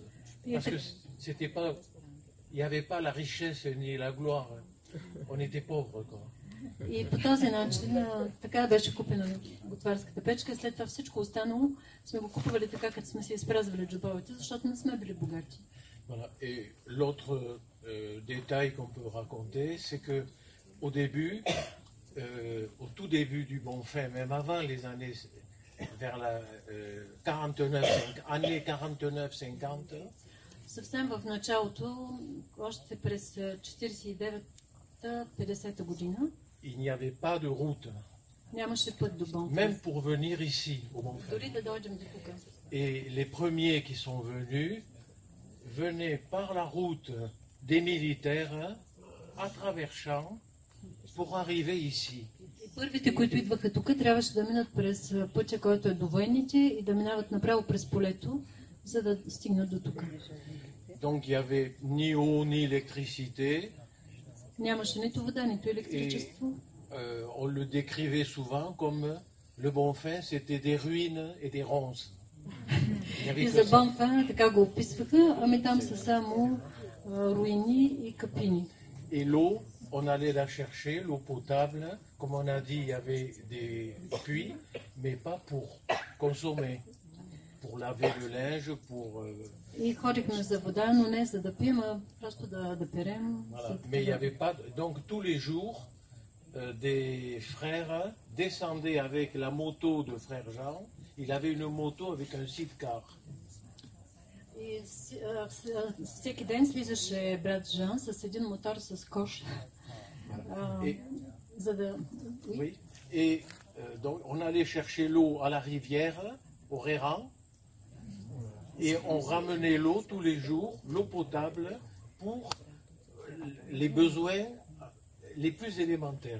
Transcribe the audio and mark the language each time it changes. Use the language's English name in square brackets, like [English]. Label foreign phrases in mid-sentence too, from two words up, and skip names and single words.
[French] Parce que c'était pas, il n'y avait pas la richesse ni la gloire. On était pauvres, quoi. [Bulgarian] И по този начин така беше купена готварската печка. След това всичко останало сме го купували така, като сме си изпразвали джобовете, защото не сме били богати. [French] Voilà. Et l'autre détail qu'on peut raconter, c'est que au début, au tout début du Bonfim, même avant les années vers la année 49-50, [Bulgarian] Съвсем в началото, още през 49-50 година, [French] il n'y avait pas de route, [Bulgarian] нямаше път до Бонфим. [French] même pour venir ici au Bonfim. [Bulgarian] Дори да дойдем до тук. [French] Et les premiers qui sont venus venaient par la route des militaires à travers champs pour arriver ici. [Bulgarian] И първите, които идваха тук, трябваше да минат през пътя, който е до войните и да минават направо през полето, за да стигнат до тук. [French] Donc il n'y avait ni eau ni électricité. [Bulgarian] Нямаше нито вода, нито електричество. [French] On le décrivait souvent comme le Bonfim, c'était des ruines et des ronces. Il n'y avait [Bulgarian] И [French] que [Bulgarian] за [French] ça. [Bulgarian] Бонфим така го описваха, ами там са само руини и капини. [French] Et l'eau, on allait la chercher, l'eau potable. Comme on a dit, il y avait des puits, mais pas pour consommer, pour laver le linge, pour... [Bulgarian] И ходихме за вода, но не за да пием, а просто да перем. [French] Voilà. Mais il n'y avait pas... Donc tous les jours, des frères descendaient avec la moto de frère Jean. Il avait une moto avec un sidecar. [Bulgarian] И всеки ден слизаше брат Жан с един мотор с кош. За да... [French] Oui. Et donc on allait chercher l'eau à la rivière, au Réran, et on ramenait l'eau tous les jours, l'eau potable, pour les besoins les plus élémentaires.